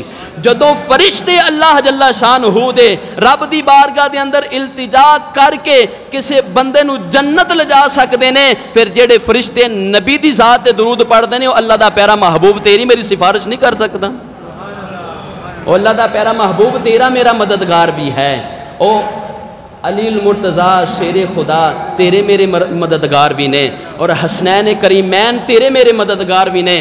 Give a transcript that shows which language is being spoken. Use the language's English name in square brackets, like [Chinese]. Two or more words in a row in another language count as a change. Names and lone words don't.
[Punjabi] جدوں فرشتے اللہ جل شانہ دے رب دی بارگاہ دے اندر التجا کر کے کسے بندے نو جنت لے جا سکدے نے، پھر جڑے فرشتے نبی دی ذات تے درود پڑھدے نے او اللہ دا پیارا محبوب تیری میری سفارش نہیں کر سکتا؟ او اللہ دا پیارا محبوب تیرا میرا مددگار بھی ہے. او علی المرتضیٰ شیر خدا تیرے میرے مددگار بھی نے، اور حسنین کریمین تیرے میرے مددگار بھی نے.